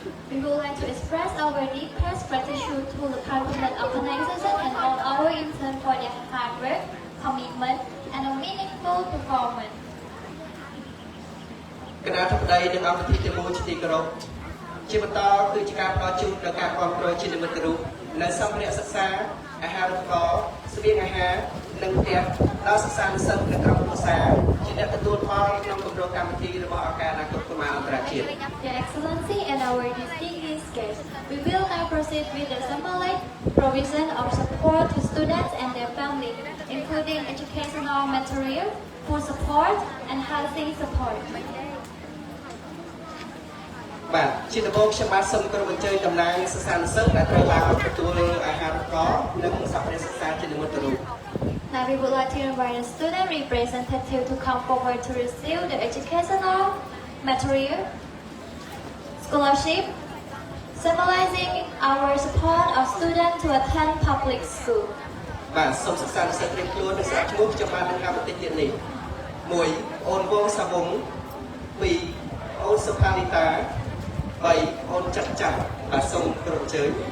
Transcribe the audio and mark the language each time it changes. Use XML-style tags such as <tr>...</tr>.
<en>We would like to express our deepest gratitude to the Parliament organization and all our interns for their hard work, commitment, and a meaningful performance.</en> <km>គណៈធិបតីនិងអង្គវិធីទាំងមូលជាទីគោរពជាបន្តគឺជាការផ្ដល់ជូនដល់ការគ្រប់គ្រងជានិមិត្តរូបនៅសម្ភារៈសិក្សាអាហារូបករណ៍ស្បៀងអាហារនិងផ្ទះដល់សិស្សានុសិស្សនៅក្រុមគ្រួសារជាអ្នកទទួលផលក្នុងគម្រោងកម្មវិធីរបស់អង្គការអនាគតកុមារអន្តរជាតិ</km> <en>Your Excellency and our distinguished guests, we will now proceed with the symbolic provision of support to students and their families, including educational material, food support, and housing support.</en> <km>បាទជាដំបូងខ្ញុំបាទសូមគោរពអញ្ជើញតំណាងសិស្សានុសិស្សដែលត្រូវបានទទួលអាហារូបករណ៍និងសម្ភារៈសិក្សាជានិមិត្តរូប</km> <en>Now we would like to invite a student representative to come forward to receive the educational material, scholarship, symbolizing our support of students to attend public school.</en> <km>បាទសូមសិស្សានុសិស្សត្រៀមខ្លួននិងស្រាវជ្រាវខ្ញុំបាននឹងកម្មវិធីទៀតនេះ 1 អូនវងសាវុង 2 អូនសុផាលីតា 3 អូនចាក់ចាក់បាទសូមគោរពអញ្ជើញ</km>